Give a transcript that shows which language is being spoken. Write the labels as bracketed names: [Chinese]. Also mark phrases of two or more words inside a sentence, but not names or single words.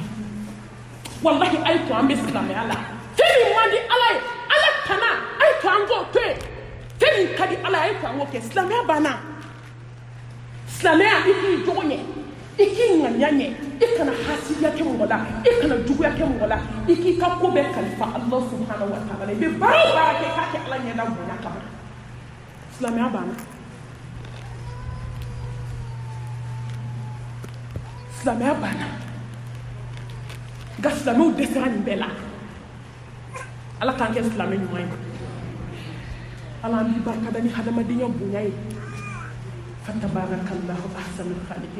[Bambara] wallahi a ye to an bɛ silamɛya la fɛn min man di ala ye ala tana a ye to an k'o to yen fɛn min ka di ala ye a ye to an k'o kɛ silamɛya banna silamɛya i k'i jogo ɲɛ i k'i ŋaniya ɲɛ i kana hasidiya kɛ mɔgɔ la i kana juguya kɛ mɔgɔ la i k'i ka ko bɛɛ kalifa [Arabic] الله سبحانه وتعالى [Bambara] i bɛ baara o baara kɛ k'a kɛ ala ɲɛda bonya kama silamɛya banna silamɛya banna nka silamɛw dɛsɛra nin bɛɛ la ala k'an kɛ silamɛ ɲuman ye ala an b'i barikada ni hadamadenya bonya ye [Arabic] فتبارك الله أحسن الخالقين